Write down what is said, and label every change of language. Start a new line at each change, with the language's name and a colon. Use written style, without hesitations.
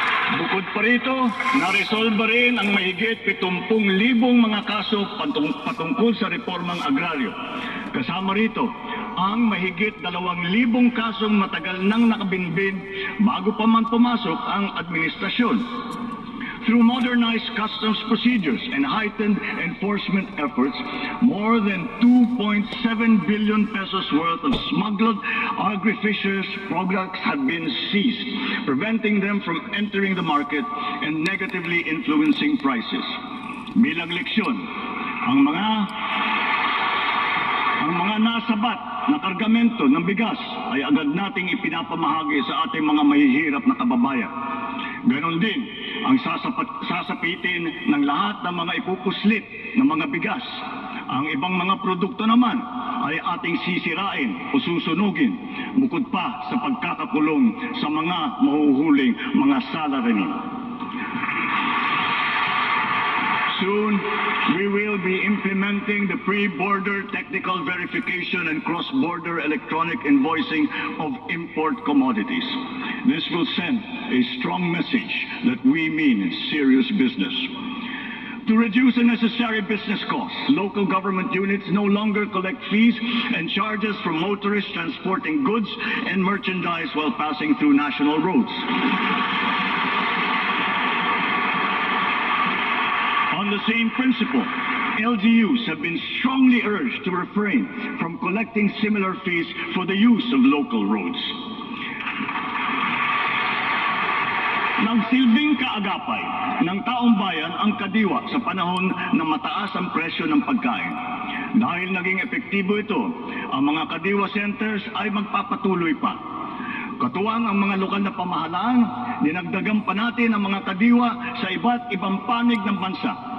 Filipino: Bukod pa rito, naresolba rin ang mahigit 70,000 mga kaso patungkol sa reformang agraryo. Kasama rito, ang mahigit 2,000 kasong matagal nang nakabinbin bago pa man pumasok ang administrasyon.
English: Through modernized customs procedures and heightened enforcement efforts, more than 2.7 billion pesos worth of smuggled agri-fishers products have been seized, preventing them from entering the market and negatively influencing prices.
Filipino: Bilang leksyon, ang mga nasabat na kargamento ng bigas ay agad nating ipinapamahagi sa ating mga mahihirap na kababayan. Ganon din ang sasapitin ng lahat ng mga ipupuslit ng mga bigas. Ang ibang mga produkto naman ay ating sisirain o susunugin, bukod pa sa pagkakakulong sa mga mahuhuling mga salarimin.
English: Soon, we will be implementing the pre-border technical verification and cross-border electronic invoicing of import commodities. This will send a strong message that we mean serious business. To reduce unnecessary business costs, local government units no longer collect fees and charges from motorists transporting goods and merchandise while passing through national roads. On the same principle, LGUs have been strongly urged to refrain from collecting similar fees for the use of local roads.
Filipino: Nagsilbing kaagapay ng taong bayan ang kadiwa sa panahon na mataas ang presyo ng pagkain. Dahil naging epektibo ito, ang mga kadiwa centers ay magpapatuloy pa. Katuwang ang mga lokal na pamahalaan, dinagdagan pa natin ang mga kadiwa sa iba't ibang panig ng bansa.